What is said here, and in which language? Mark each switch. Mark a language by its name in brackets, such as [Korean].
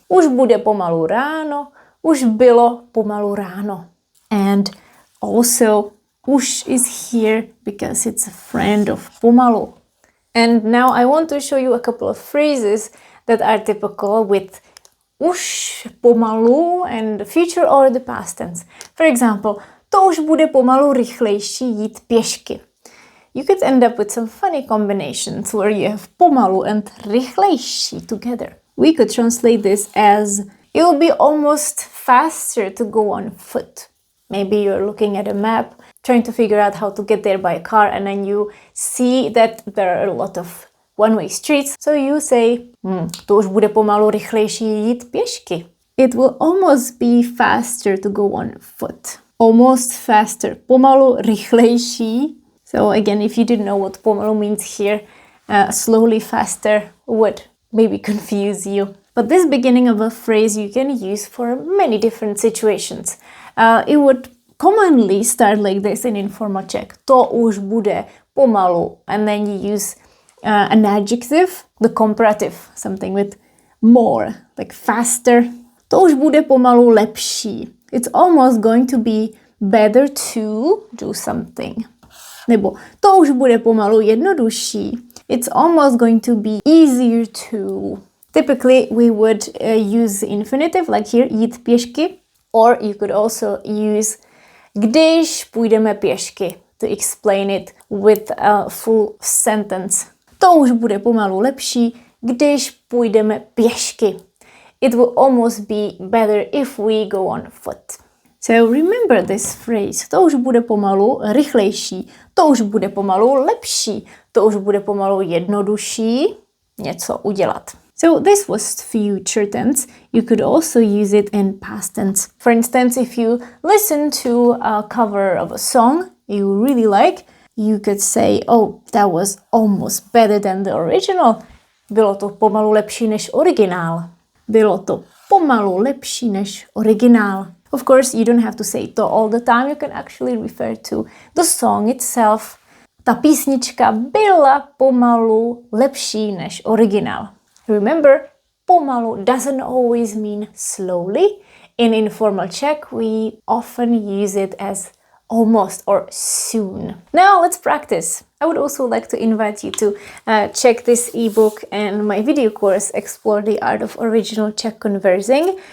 [Czech] Už bude pomalu ráno. Už bylo pomalu ráno. [English] And also, už is here because it's a friend of pomalu. And now I want to show you a couple of phrases that are typical with už, pomalu and the future or the past tense. [Czech] For example, to už bude pomalu rychlejší jít pěšky. [English] You could end up with some funny combinations where you have pomalu and rychlejší together. We could translate this as it will be almost faster to go on foot. Maybe you're looking at a map, trying to figure out how to get there by car, and then you see that there are a lot of one-way streets. [Czech] So you say, to už bude pomalu rychlejší jít pěšky. [English] It will almost be faster to go on foot. Almost faster. [Czech] Pomalu rychlejší. [English] So again, if you didn't know what pomalu means here, slowly faster would maybe confuse you. But this beginning of a phrase you can use for many different situations. It would commonly start like this in informal Czech. [Czech] To už bude pomalu. [English] And then you use an adjective, the comparative, something with more, like faster. [Czech] To už bude pomalu lepší. [English] It's almost going to be better to do something. [Czech] Nebo to už bude pomalu jednodušší. [English] It's almost going to be easier to. Typically, we would use the infinitive, like here, [Czech] jít pěšky. [English] Or you could also use [Czech] když půjdeme pěšky [English] to explain it with a full sentence. [Czech] To už bude pomalu lepší, když půjdeme pěšky. [English] It will almost be better if we go on foot. So remember this phrase. [Czech] To už bude pomalu rychlejší. To už bude pomalu lepší. To už bude pomalu jednodušší něco udělat. [English] So this was future tense. You could also use it in past tense. For instance, if you listen to a cover of a song you really like, you could say, oh, that was almost better than the original. [Czech] Bylo to pomalu lepší než originál. Bylo to pomalu lepší než originál. [English] Of course, you don't have to say to all the time. You can actually refer to the song itself. [Czech] ta písnička byla pomalu lepší než originál. [English] Remember, pomalu doesn't always mean slowly. In informal Czech, we often use it as almost or soon. Now let's practice. I would also like to invite you to check this ebook and my video course, Explore the Art of Original Czech Conversing.